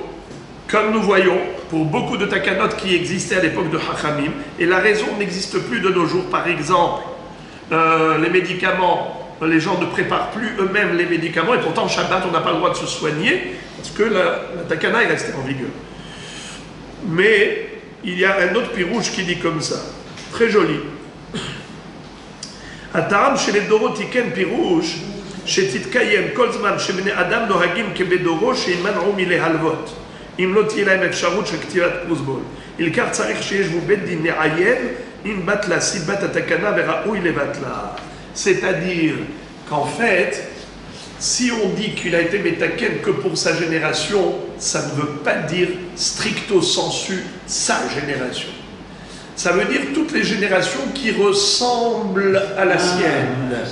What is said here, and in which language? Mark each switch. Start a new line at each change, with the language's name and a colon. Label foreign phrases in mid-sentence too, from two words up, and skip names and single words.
French: Comme nous voyons, pour beaucoup de takanot qui existaient à l'époque de Hachamim, et la raison n'existe plus de nos jours. Par exemple, les médicaments les gens ne préparent plus eux-mêmes les médicaments, et pourtant Shabbat, on n'a pas le droit de se soigner, parce que la takana est restée en vigueur. Mais il y a un autre pirouche qui dit comme ça, très joli.
Hebrew: הטעם שלדורו תיקן פירוש שתתקיים כל זמן שבני אדם נוהגים כבדורו שימנעו מלהלוות אם לא תהיה להם אפשרות של כתיבת פרוסבול. עיקר צריך שישבו בית דין לעיין אם בטלה סיבת התקנה וראוי לבטלה.
French: C'est-à-dire qu'en fait, si on dit qu'il a été métaken que pour sa génération, ça ne veut pas dire stricto sensu sa génération. Ça veut dire toutes les générations qui ressemblent à la sienne.